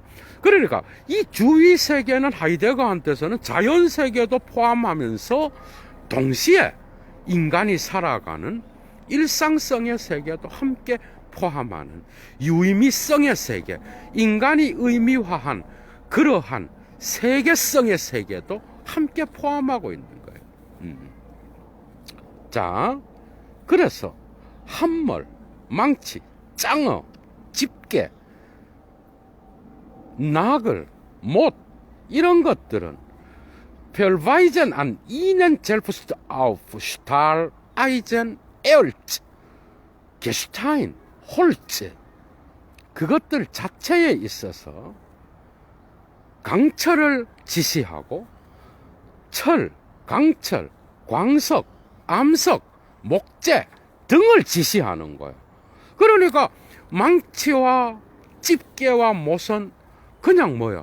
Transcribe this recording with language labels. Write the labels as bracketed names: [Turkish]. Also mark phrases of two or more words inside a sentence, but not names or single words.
[Korean] 그러니까 이 주위 세계는 하이데거한테서는 자연 세계도 포함하면서 동시에 인간이 살아가는 일상성의 세계도 함께 포함하는 유의미성의 세계, 인간이 의미화한 그러한 세계성의 세계도 함께 포함하고 있는 거예요. 자, 그래서 함몰, 망치, 짱어, 집게, 나글, 못 이런 것들은 [German] verweisen an ihnen selbst auf Stahl, Eisen, Erz, Gestein, Holz [Korean] 그것들 자체에 있어서 강철을 지시하고 철, 강철, 광석, 암석, 목재 등을 지시하는 거예요. 그러니까 망치와 집게와 못은 그냥 뭐야?